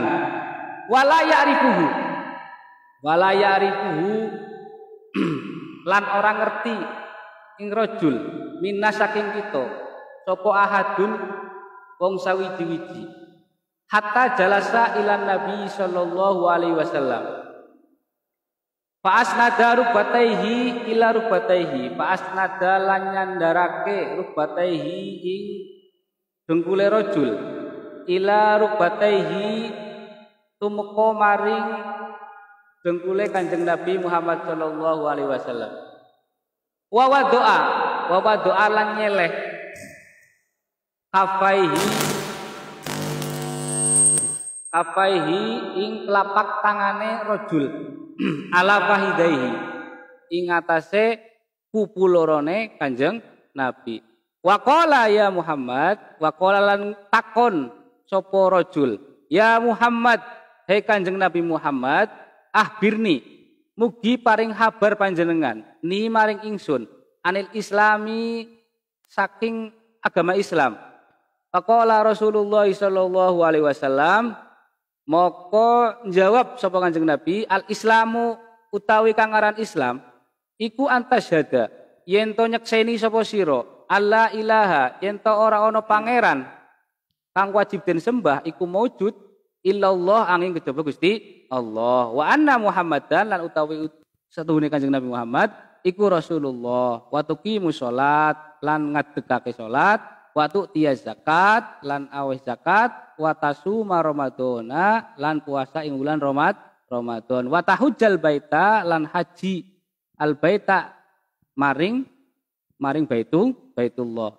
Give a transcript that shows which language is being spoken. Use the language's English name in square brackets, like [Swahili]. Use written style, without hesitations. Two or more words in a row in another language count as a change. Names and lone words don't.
[Arabic] ولا يعرفه [Javanese] lan orang ngerti ing [Arabic] رجل منا [Javanese] saking kita sapa [Arabic] ahadun [Javanese] wong sawiji-wiji [Arabic] حتى جلس إلى النبي صلى الله عليه وسلم. فأسند ركبتيه إلى ركبتيه. [Javanese] Fa'asnada lan nyandarake rubataihi ing dengkule rajul [Arabic] إلى ركبتيه [Javanese] tumeka maring dengkule Kanjeng Nabi Muhammad [Arabic] صلى الله عليه وسلم. ووضع [Javanese] lan nyeleh kafaihi ing telapak tangane rajul [Arabic] على فخذيه [Javanese] ing atase pupu lorone Kanjeng Nabi. [Arabic] وقال يا محمد, وقال [Javanese] lan takon sapa rajul, [Arabic] يا محمد, [Javanese] hei Kanjeng Nabi Muhammad, ahbirni, mugi paring kabar panjenengan, ni maring ingsun, [Arabic] عن الإسلام [Javanese] saking agama Islam. [Arabic] فقال رسول الله صلى الله عليه وسلم, [Javanese] maka jawab sapa Kanjeng Nabi, [Arabic] الإسلام [Javanese] utawi kang aran Islam iku antasyhada yen to nyekseni sapa sira [Arabic] ألا إله [Javanese] yen to ora ana pangeran kang wajib den sembah iku maujud illallah angin kejaba Gusti Allah [Arabic] وأن محمدا [Javanese] lan utawi satuhune Kanjeng Nabi Muhammad iku Rasulullah [Arabic] وتقيم الصلاة [Javanese] lan ngadegake salat [Arabic] وتؤتي الزكاة [Javanese] lan aweh zakat [Arabic] وتصوم رمضان [Javanese] lan puasa ing wulan Ramadan [Arabic] وتحج البيت [Javanese] lan haji [Arabic] البيت [Javanese] maring Baitullah.